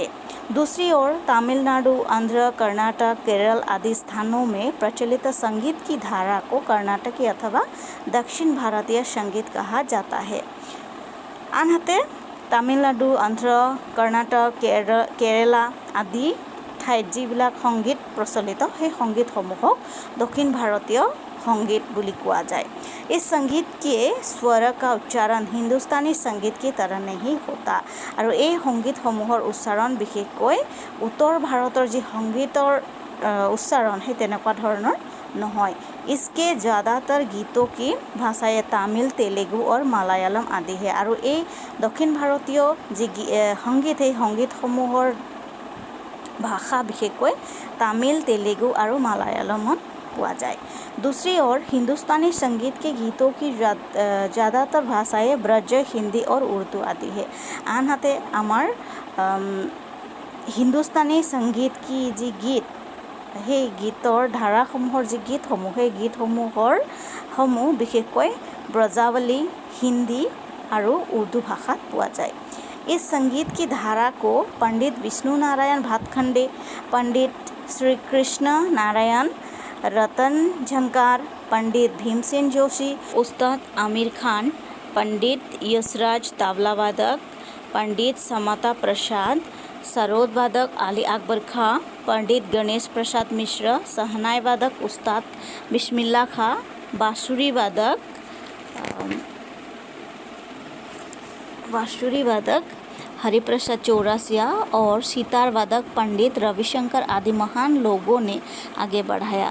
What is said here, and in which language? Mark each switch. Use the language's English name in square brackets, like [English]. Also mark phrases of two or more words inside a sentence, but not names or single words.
[Hindi] दूसरी ओर तमिलनाडु, आंध्र, कर्नाटक, केरल आदि स्थानों में प्रचलित संगीत की धारा को कर्नाटकी अथवा दक्षिण भारतीय संगीत कहा जाता है। [Assamese] আনহাতে তামিলনাডু, অন্ধ্ৰ, কৰ্ণাটক, কেৰেলা আদি ঠাইত যিবিলাক সংগীত প্ৰচলিত সেই সংগীতসমূহক দক্ষিণ ভাৰতীয় संगीत বুলি কোৱা যায়। [Hindi] इस संगीत के स्वर का उच्चारण हिंदुस्तानी संगीत की तरह नहीं होता [Assamese] আৰু এই সংগীতসমূহৰ উচ্চাৰণ বিশেষকৈ উত্তৰ ভাৰতৰ যি সংগীতৰ [Hindi] उच्चारण है [Assamese] তেনেকুৱা ধৰণৰ নহয়। [Hindi] इसके ज़्यादातर गीतों की भाषाएं तमिल, तेलुगु और मालायालम आदि है [Assamese] আৰু এই দক্ষিণ ভাৰতীয় যি সংগীত সেই সংগীতসমূহৰ भाषा বিশেষকৈ तमिल, तेलुगु और मालायालमত পোৱা যায়। [Hindi] दूसरी ओर हिंदुस्तानी संगीत के गीतों की ज़्यादातर भाषाएं ब्रज, हिंदी और उर्दू आदि है। [Assamese] আনহাতে আমাৰ হিন্দুস্তানী সংগীত কি যি গীত সেই গীতৰ ধাৰাসমূহৰ যি গীতসমূহ সেই গীতসমূহ বিশেষকৈ ব্ৰজাৱলী, হিন্দী আৰু উৰ্দু ভাষাত পোৱা যায়। [Hindi] इस संगीत की धारा को पंडित विष्णु नारायण भातखंडे, पंडित श्री कृष्ण नारायण रतन झंकार, पंडित भीमसेन जोशी, उस्ताद आमिर खान, पंडित यशराज तबला वादक, पंडित समता प्रसाद, सरोद वादक अली अकबर खां, पंडित गणेश प्रसाद मिश्र, सहनाई वादक उस्ताद बिस्मिल्ला खां, बांसुरी वादक हरिप्रसाद चौरसिया और सितार वादक पंडित रविशंकर आदि महान लोगों ने आगे बढ़ाया।